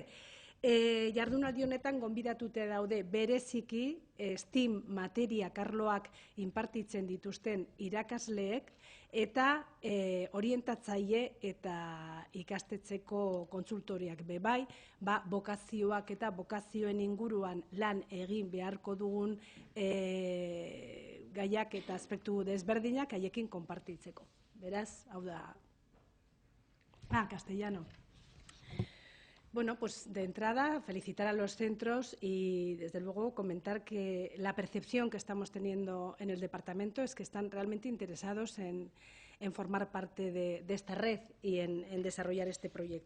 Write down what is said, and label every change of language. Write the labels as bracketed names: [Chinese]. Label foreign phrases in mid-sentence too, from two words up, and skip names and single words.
[Basque] Jardunaldi honetan gonbidatute daude bereziki STEAM materia arloak inpartitzen dituzten irakasleek eta orientatzaile eta ikastetxeko kontsultoriak bai, bokazioak eta bokazioen inguruan lan egin beharko dugun gaiak eta aspektu desberdinak haiekin konpartitzeko. Beraz, hau da... [Spanish] castellano. Bueno, pues de entrada felicitar a los centros y desde luego comentar que la percepción que estamos teniendo en el departamento es que están realmente interesados en formar parte de esta red y en desarrollar este proyecto.